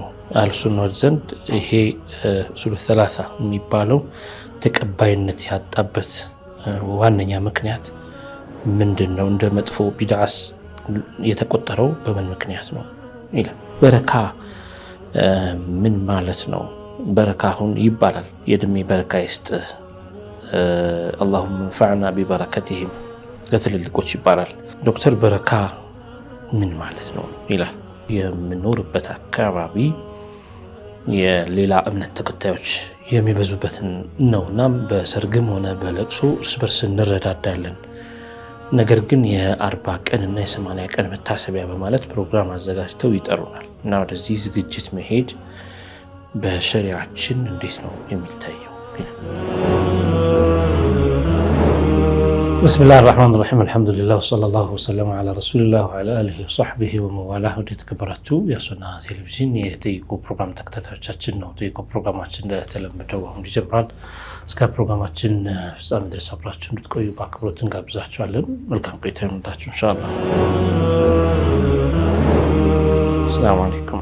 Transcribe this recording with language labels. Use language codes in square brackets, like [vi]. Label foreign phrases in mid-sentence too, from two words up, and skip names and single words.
[am] አህሉ ሱናዎች ዘንድ ይሄ ኡሱሉ ሰላሳ የሚባለው ተቀባይነት ያጣበት ዋነኛ ምክንያት ምንድነው? እንደ መጥፎ ቢድዓስ የተቆጠረው በምን ምክንያት ነው ይላል። በረካ ምን ማለት ነው? በረካ አሁን ይባላል የእድሜ በረካ ይስጥ [ar] اللهم انفعنا ببركتهم [am] ለትልልቆች ይባላል። ዶክተር በረካ ምን ማለት ነው ይላል። የምኖርበት አካባቢ የሌላ እምነት ተከታዮች የሚበዙበትን ነውና በሰርግም ሆነ በለቅሶ እርስ በርስ እንረዳዳለን። ነገር ግን የ40 ቀን እና የ80 ቀን መታሰቢያ በማለት ፕሮግራም አዘጋጅተው ይጠሩናል እና ወደዚህ ዝግጅት መሄድ በሸሪዓችን እንዴት ነው የሚታየው? [ar] بسم الله الرحمن الرحيم الحمد لله وصلى الله وسلم على رسول الله وعلى آله وصحبه وموالاه [am] የተከበራችሁ የሱና ቴሌቪዥን የጠይቁ ፕሮግራም ተከታታዮቻችን ነው። ጠይቁ ፕሮግራማችን እንደተለመደው አሁን ይጀምራል። እስከ ፕሮግራማችን ፍጻሜ ድረስ አብራችሁ እንድትቆዩ በአክብሮት እንጋብዛችኋለን። መልካም ቆይታ ይሁንላችሁ ኢንሻአላህ። [ar] سلام عليكم።